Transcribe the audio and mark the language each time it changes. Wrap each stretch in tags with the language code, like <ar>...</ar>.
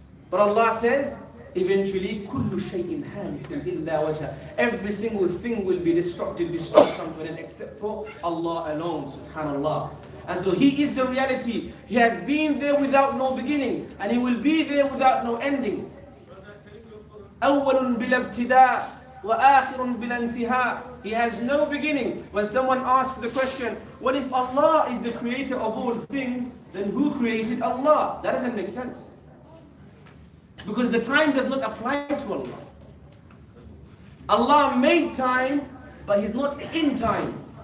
<en>But Allah says, eventually,</en> <ar>kullu shay'in halikun illa wajha.</ar> <en>Every single thing will be destructed come to an end, except for Allah alone, subhanallah. And so He is the reality. He has been there without no beginning, and He will be there without no ending.</en> <ar>أول بلا ابتداء وآخر بلا انتهاء.</ar> <en>He has no beginning. When someone asks the question, what if Allah is the creator of all things, then who created Allah? That doesn't make sense. Because the time does not apply to Allah. Allah made time, but He's not in time.</en>